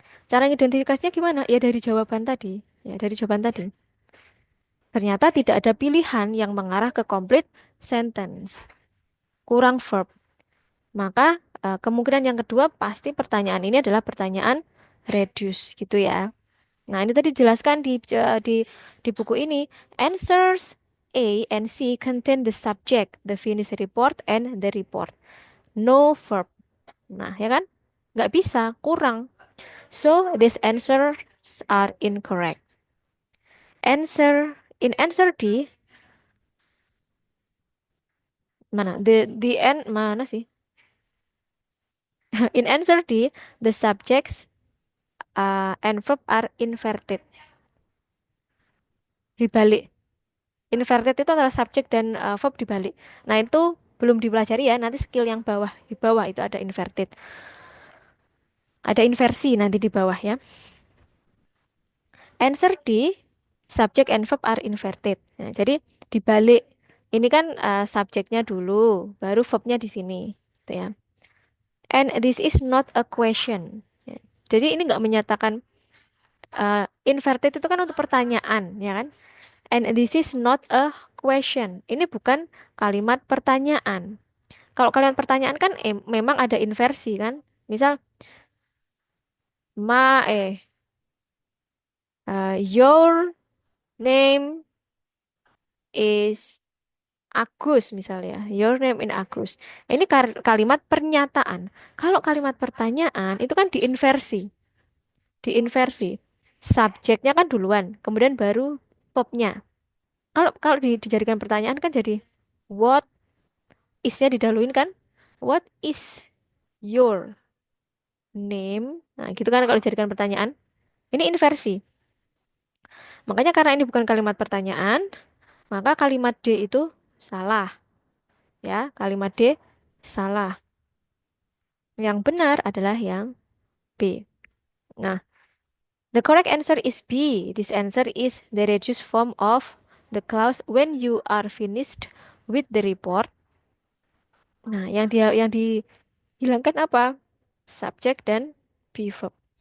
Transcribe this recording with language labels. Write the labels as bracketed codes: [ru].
[id] Cara mengidentifikasinya gimana? Ya dari jawaban tadi. Ya dari jawaban tadi. Ternyata tidak ada pilihan yang mengarah ke complete sentence. Kurang verb. Maka kemungkinan yang kedua pasti pertanyaan ini adalah pertanyaan reduce gitu ya. Nah, ini tadi dijelaskan di buku ini. [en] Answers A and C contain the subject, the finished report, and the report. No verb. [id] Nah, ya kan? Nggak bisa, kurang. [en] So, these answers are incorrect. In answer D, mana? The end [id] mana sih? [en] In answer D, the subjects and verb are inverted. [id] Dibalik. Inverted itu adalah subjek dan verb dibalik. Nah, itu belum dipelajari ya. Nanti skill yang bawah di bawah itu ada inverted. Ada inversi nanti di bawah ya. Answer D, subject and verb are inverted. Nah, jadi dibalik. Ini kan subjeknya dulu, baru verbnya di sini, gitu ya. [en] And this is not a question. [id] Ya. Jadi ini nggak menyatakan inverted itu kan untuk pertanyaan, ya kan? [en] And this is not a question. [id] Ini bukan kalimat pertanyaan. Kalau kalian pertanyaan kan memang ada inversi kan? Misal ma [en] your name is Agus [id] misalnya. [en] Your name in Agus. [id] Ini kalimat pernyataan. Kalau kalimat pertanyaan itu kan diinversi, diinversi. Subjeknya kan duluan, kemudian baru verbnya. Kalau kalau dijadikan pertanyaan kan jadi what is-nya didahuluin kan? [en] What is your name? [id] Nah, gitu kan kalau dijadikan pertanyaan. Ini inversi. Makanya karena ini bukan kalimat pertanyaan, maka kalimat D itu salah. Ya, kalimat D salah. Yang benar adalah yang B. [en] Nah, the correct answer is B. This answer is the reduced form of the clause when you are finished with the report. [id] Nah, yang dihilangkan apa? Subject dan be verb.